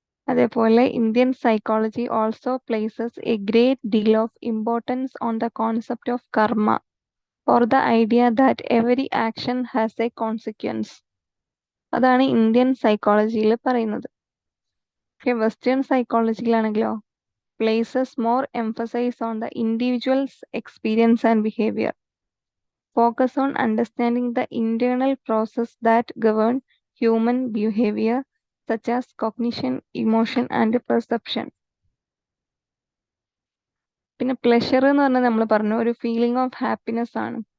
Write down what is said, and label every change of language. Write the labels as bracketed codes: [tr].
[ml] അതേപോലെ Indian psychology [en] also places a great deal of importance on the concept of karma, or the idea that every action has a consequence. [ml] അതാണ് Indian സൈക്കോളജിയിൽ പറയുന്നത്. Western സൈക്കോളജിയിലാണെങ്കിലോ [en] places more emphasis on the individual's experience and behavior. Focus on understanding the internal process that govern human behavior, such as cognition, emotion, and perception. [ml] പിന്നെ pleasure എന്ന് പറഞ്ഞാൽ നമ്മൾ പറഞ്ഞു ഒരു feeling of happiness ആണ്.